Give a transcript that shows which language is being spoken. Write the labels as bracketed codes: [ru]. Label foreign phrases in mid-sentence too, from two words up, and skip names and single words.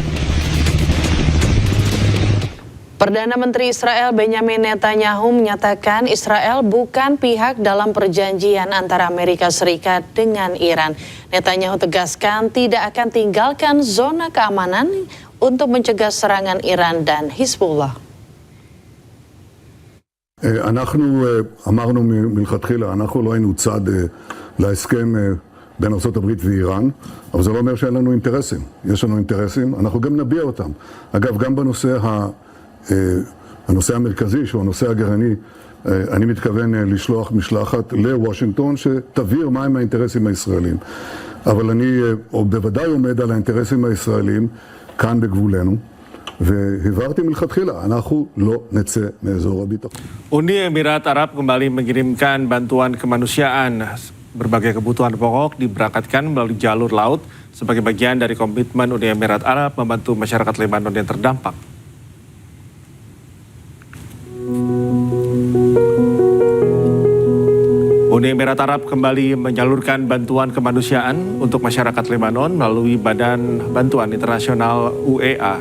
[id] Perdana Menteri Israel Benjamin Netanyahu menyatakan Israel bukan pihak dalam perjanjian antara Amerika Serikat dengan Iran. Netanyahu tegaskan tidak akan tinggalkan zona keamanan untuk mencegah serangan Iran dan Hizbullah. [he] אנחנו אמרנו מלכתחילה, אנחנו לא היינו צד להסכם בין ארצות הברית ואיראן, אבל זה לא אומר שאין לנו אינטרסים. יש לנו אינטרסים, אנחנו גם נביע אותם. אגב, גם הנושא המרכזי, שהוא הנושא הגרעיני, אני מתכוון לשלוח משלחת לוושינגטון שתבהיר מהם האינטרסים הישראלים. אבל אני בוודאי עומד על האינטרסים הישראלים כאן בגבולנו. והבהרתי מלכתחילה, אנחנו לא נצא מאזור הביטחון. [id] Uni Emirat Arab kembali mengirimkan bantuan kemanusiaan. Berbagai kebutuhan pokok diberangkatkan melalui jalur laut sebagai bagian dari komitmen Uni Emirat Arab membantu masyarakat Lebanon yang terdampak. Uni Emirat Arab kembali menyalurkan bantuan kemanusiaan untuk masyarakat Lebanon melalui Badan Bantuan Internasional UEA.